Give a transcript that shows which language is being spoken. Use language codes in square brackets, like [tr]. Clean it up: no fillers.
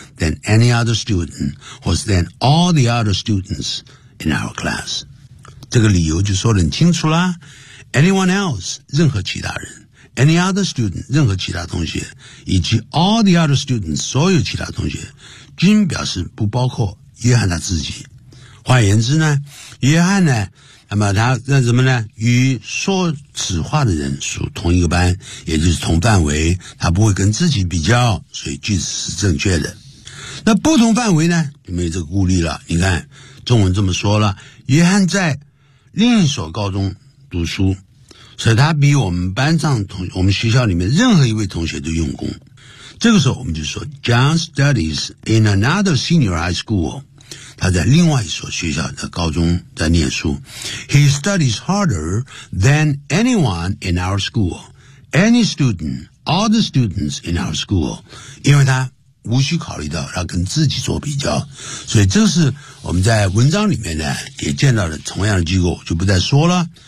[en] than any other student, 或是 than all the other students in our class。 [zh] 这个理由就说得很清楚啦。 [en] Anyone else, [zh] 任何其他人 [en] Any other student, [zh] 任何其他同学以及 [en] all the other students, [zh] 所有其他同学均表示不包括约翰他自己换言之呢约翰呢那么他那什么呢与说此话的人属同一个班也就是同范围他不会跟自己比较所以句子是正确的那不同范围呢就没这个顾虑了你看中文这么说了约翰在另一所高中读书，所以他比我们班上同我们学校里面任何一位同学都用功。这个时候我们就说 [en] John studies in another senior high school. [zh] 他在另外一所学校的高中在念书。 [en] He studies harder than anyone in our school. Any student, all the students in our school. [zh] 因为他无需考虑到他跟自己做比较。所以这是我们在文章里面呢也见到的同样的机构就不再说了。